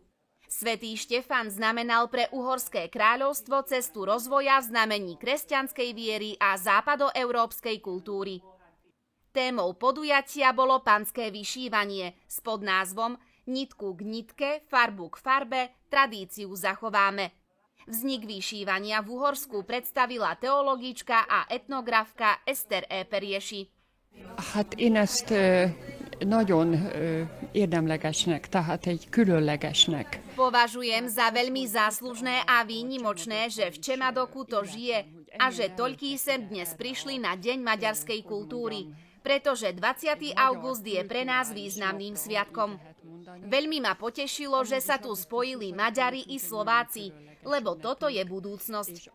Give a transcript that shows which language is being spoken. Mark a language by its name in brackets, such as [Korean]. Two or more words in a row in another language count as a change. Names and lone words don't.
[Slovak] Svätý Štefan znamenal pre Uhorské kráľovstvo cestu rozvoja v znamení kresťanskej viery a západoeurópskej kultúry. Témou podujatia bolo panské vyšívanie s podnázvom Nitku k nitke, farbu k farbe, tradíciu zachováme. Vznik vyšívania v Uhorsku predstavila teologička a etnografka Eszter Eperjesi. [Hungarian] Hát én ezt nagyon érdemlegesnek, tehát egy különlegesnek. [Slovak] Považujem za veľmi záslužné a výnimočné, že v Čemadoku to žije a že toľkí sem dnes prišli na Deň maďarskej kultúry, pretože 20. august je pre nás významným sviatkom. Veľmi ma potešilo, že sa tu spojili Maďari i Slováci, lebo toto je budúcnosť.